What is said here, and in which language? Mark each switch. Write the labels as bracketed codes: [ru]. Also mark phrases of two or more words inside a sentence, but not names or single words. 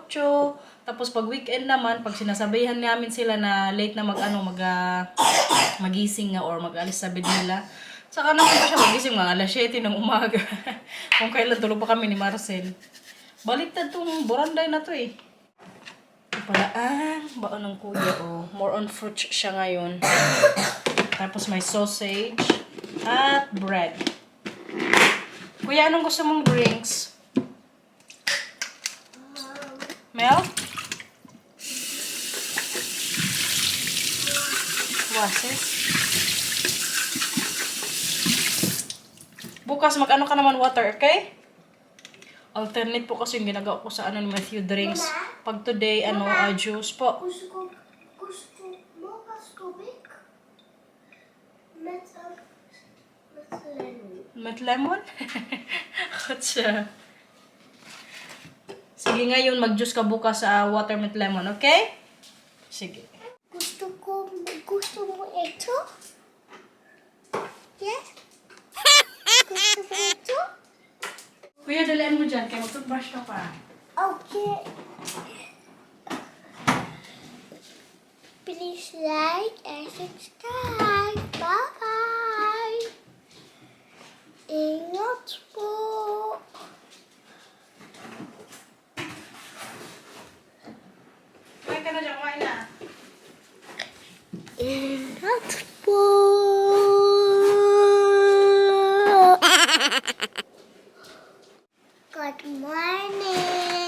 [tl] Tapos pag weekend naman, pag sinasabihan namin sila na late na magising nga or mag-alis sa bed nila, saka naman pa siya magising mga alas 7 ng umaga. Kung kailan tulog pa kami ni Marcel. Baliktad tong buranday na to eh. Ito pala baon ng kuya oh. [en] More on fruits [tl] siya ngayon. Tapos may sausage at bread. Kuya, anong gusto mong drinks? [en] Milk? Wases? [tl] Bukas mag-ano ka naman water, okay? Alternate po kasi yung ginagawa ko sa ni Matthew drinks. Pag today, juice po. Gusto mo mas tubig? [nl] Met lemon. Met lemon? Kutsa. [tl] Sige ngayon, mag-juice ka bukas sa water [nl] met lemon, [tl] okay? Sige. Gusto mo ito? Yes? Gusto mo ito? Kuya, dalian mo dyan, kaya mag-toothbrush ka pa. Okay. [en] Please like and subscribe. Bye! [tl] Ingat po! Kumain ka na dyan, kumain na. Ingat po! [en] Good morning!